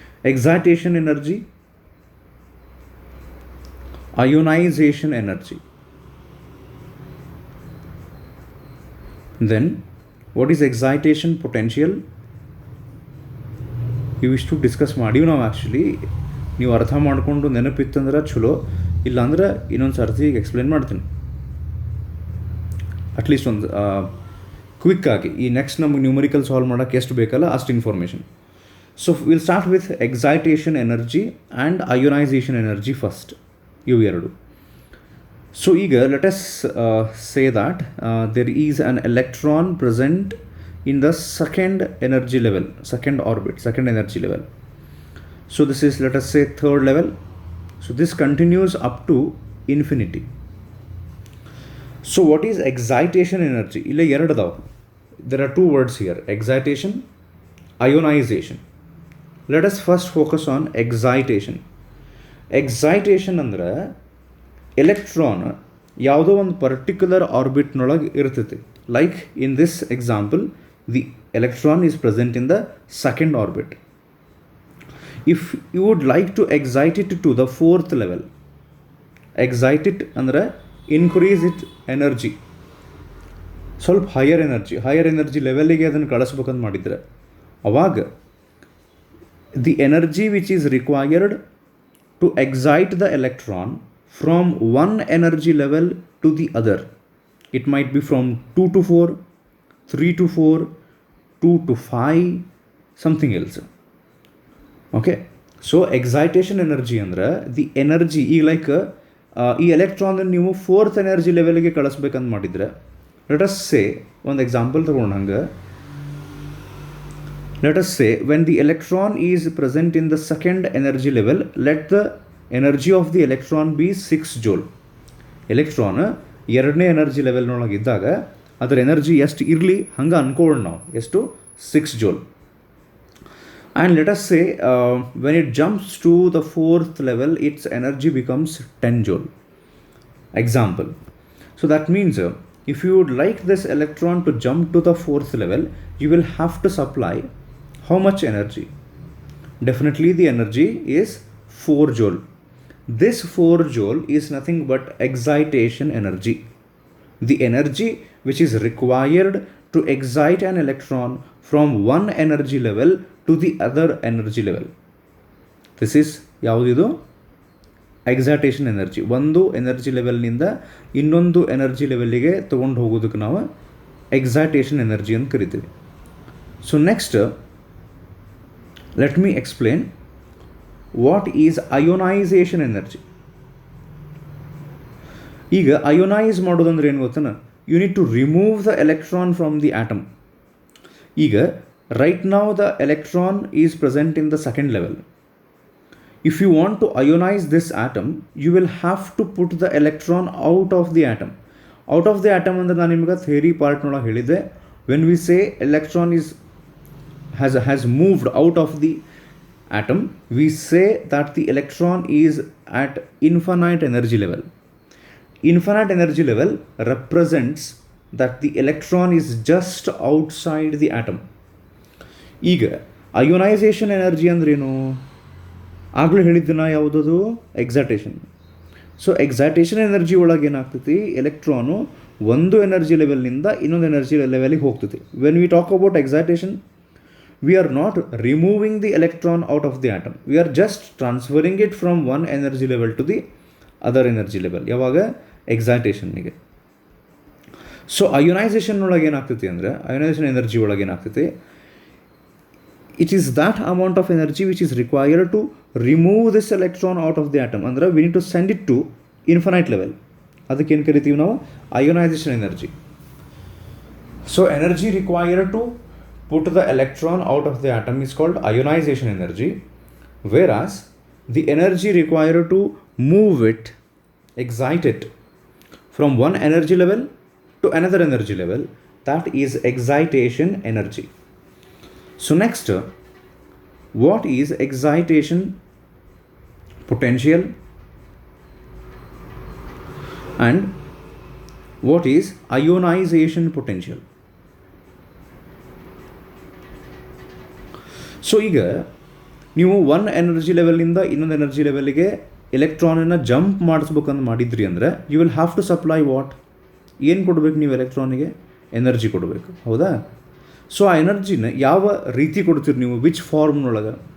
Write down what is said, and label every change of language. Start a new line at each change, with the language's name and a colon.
English: Excitation energy, ionization energy. Then what is excitation potential?
Kannada: ಇವಿಷ್ಟು discuss ಮಾಡೀವಿ ನಾವು. Actually ನೀವು ಅರ್ಥ ಮಾಡಿಕೊಂಡು ನೆನಪಿತ್ತಂದ್ರೆ ಚಲೋ, ಇಲ್ಲಾಂದ್ರೆ ಇನ್ನೊಂದು ಸರ್ತಿ ಎಕ್ಸ್ಪ್ಲೇನ್ ಮಾಡ್ತೀನಿ
English: at least
Kannada: ಒಂದು ಕ್ವಿಕ್ಕಾಗಿ. ಈ ನೆಕ್ಸ್ಟ್ ನಮಗೆ ನ್ಯೂಮರಿಕಲ್ ಸಾಲ್ವ್ ಮಾಡೋಕ್ಕೆ ಎಷ್ಟು ಬೇಕಲ್ಲ ಅಷ್ಟು information.
English: so will start with excitation energy and ionization energy first,
Kannada: ಇವು ಎರಡು. ಸೊ ಈಗ
English: Let us say that there is an electron present in the second energy level, second orbit, second energy level. So this is, let us say, third level. So this continues up to infinity. So what is excitation energy?
Kannada: Illa ಎರಡು ಅದಾವ.
English: There are two words here, excitation, ionization. Let us first focus on excitation.
Kannada: Excitation ಅಂದ್ರೆ electron ಯಾವುದೋ ಒಂದು particular ಆರ್ಬಿಟ್ನೊಳಗೆ ಇರ್ತೈತಿ.
English: Like in this example, the electron is present in the second orbit. If you would like to excite it to the fourth level, excite it
Kannada: ಅಂದರೆ
English: increase it energy,
Kannada: ಸ್ವಲ್ಪ higher energy ಲೆವೆಲಿಗೆ ಅದನ್ನು ಕಳಿಸ್ಬೇಕಂತ ಮಾಡಿದರೆ, ಅವಾಗ
English: the energy which is required to excite the electron from one energy level to the other, it might be from 2 to 4, 3 to 4, 2 to 5, something else. Okay, so excitation energy
Kannada: ಅಂದ್ರೆ
English: The energy.
Kannada: ಈಗ like ಈ electron ನೀವು fourth energy ಲೆವೆಲ್ಗೆ ಕಳಿಸ್ಬೇಕಂತ ಮಾಡಿದರೆ,
English: let us say
Kannada: ಒಂದು example ತಗೊಂಡಂಗೆ,
English: Let us say when the electron is present in the second energy level, let the energy of the electron be 6 joule.
Kannada: Electron ಎರಡನೇ energy ಲೆವೆಲ್ನೊಳಗಿದ್ದಾಗ ಅದರ energy ಎಷ್ಟು ಇರಲಿ ಹಂಗೆ ಅನ್ಕೊಳ್ಳೋಣ ನಾವು, ಎಷ್ಟು 6 joule.
English: And let us say when it jumps to the fourth level, its energy becomes 10 joule. Example. So that means if you would like this electron to jump to the fourth level, you will have to supply how much energy? Definitely the energy is 4 joule. This 4 joule is nothing but excitation energy. the energy which is required to excite an electron from one energy level to the other energy level. This is
Kannada: ಯಾವುದಿದು excitation energy. ಒಂದು energy ಲೆವೆಲ್ನಿಂದ ಇನ್ನೊಂದು energy ಲೆವೆಲ್ಲಿಗೆ ತೊಗೊಂಡು ಹೋಗೋದಕ್ಕೆ ನಾವು excitation energy ಅಂತ ಕರಿತೀವಿ.
English: So next let me explain what is ionization energy.
Kannada: ಈಗ ಅಯೋನೈಸ್ ಮಾಡೋದಂದ್ರೆ ಏನು ಗೊತ್ತಾನ,
English: You need to remove the electron from the atom.
Kannada: ಈಗ
English: Right now the electron is present in the second level. If you want to ionize this atom, you will have to put the electron out of the atom. Out of the atom
Kannada: ಅಂದರೆ ನಾನು ನಿಮಗೆ theory ಪಾರ್ಟ್ನೊಳಗೆ ಹೇಳಿದ್ದೆ,
English: when we say electron has moved out of the atom, we say that the electron is at infinite energy level. Infinite energy level represents that the electron is just outside the atom.
Kannada: ಈಗ ionisation energy ಅಂದ್ರೇನು? ಆಗಲೇ ಹೇಳಿದ್ದನ ಯಾವುದದು? Excitation.
English: so
Kannada: excitation energy ಒಳಗೆ ಏನಾಗ್ತೈತಿ, electron ಒಂದು energy ಲೆವೆಲ್ನಿಂದ ಇನ್ನೊಂದು energy ಲೆವೆಲಿಗೆ ಹೋಗ್ತೈತಿ.
English: When we talk about excitation, we are not removing the electron out of the atom, we are just transferring it from one energy level to the other energy level.
Kannada: ಯಾವಾಗ? ಎಕ್ಸೈಟೇಷನ್ನಿಗೆ. So ionisation ಒಳಗೆ ಏನಾಗ್ತೈತಿ
English: ಅಂದರೆ, ionization energy ಒಳಗೆ ಏನಾಗ್ತೈತಿ, it is that amount of energy which is required to remove this electron out of the atom.
Kannada: ಅಂದರೆ
English: we need to send it to infinite level.
Kannada: ಅದಕ್ಕೆ ಏನು ಕರಿತೀವಿ ನಾವು?
English: Ionization energy. So energy required to put the electron out of the atom is called ionization energy, whereas the energy required to move it, excite it from one energy level to another energy level, that is excitation energy. So next, what is excitation potential and what is ionization potential?
Kannada: So ಈಗ ನೀವು one energy ಲೆವೆಲಿಂದ ಇನ್ನೊಂದು energy ಲೆವೆಲ್ಗೆ ಎಲೆಕ್ಟ್ರಾನನ್ನು jump ಮಾಡಿಸ್ಬೇಕಂತ ಮಾಡಿದ್ರಿ ಅಂದರೆ
English: You will have to supply what?
Kannada: ಏನು ಕೊಡಬೇಕು ನೀವು ಎಲೆಕ್ಟ್ರಾನಿಗೆ? Energy ಕೊಡಬೇಕು, ಹೌದಾ? ಸೊ ಆ ಎನರ್ಜಿನ ಯಾವ ರೀತಿ ಕೊಡ್ತೀರಿ ನೀವು?
English: Which ಫಾರ್ಮ್ನೊಳಗೆ?